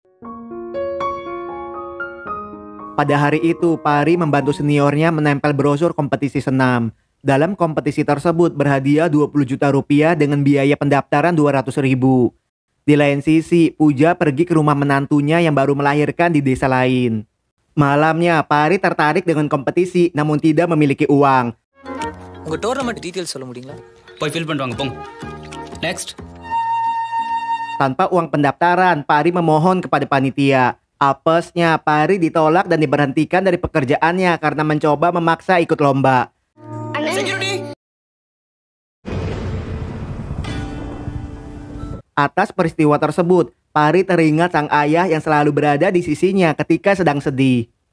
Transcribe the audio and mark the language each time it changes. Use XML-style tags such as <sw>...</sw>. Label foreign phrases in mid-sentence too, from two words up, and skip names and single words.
<id>Pada hari itu, Pari membantu seniornya menempel brosur kompetisi senam. Dalam kompetisi tersebut berhadiah 20 juta rupiah dengan biaya pendaftaran 200 ribu. Di lain sisi, Puja pergi ke rumah menantunya yang baru melahirkan di desa lain. Malamnya, Pari tertarik dengan kompetisi namun tidak memiliki uang.</id> <ta>உங்க</ta> <en>tournament details</en> <ta>சொல்ல முடியுங்களா? போய் ஃபில் பண்ணிட்டு வாங்க போங்க. நெக்ஸ்ட்.</ta> <id>Tanpa uang pendaftaran, Pari memohon kepada panitia. Apesnya, Pari ditolak dan diberhentikan dari pekerjaannya karena mencoba memaksa ikut lomba. Atas peristiwa tersebut, Pari teringat sang ayah yang selalu berada di sisinya ketika sedang sedih.</id>